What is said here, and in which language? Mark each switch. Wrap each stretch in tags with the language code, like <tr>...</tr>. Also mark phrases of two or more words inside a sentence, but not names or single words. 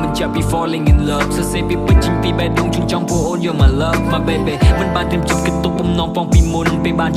<en>be falling in love</en> <km>សរសេរពីពិតចេញពីបេះដូងជូនចង់ពួកអូន</km> <en>You're my love my baby</en> <km>មិនបានត្រៀមចិត្តគិតទុកបំណងផងពីមុនពេលបាន</km>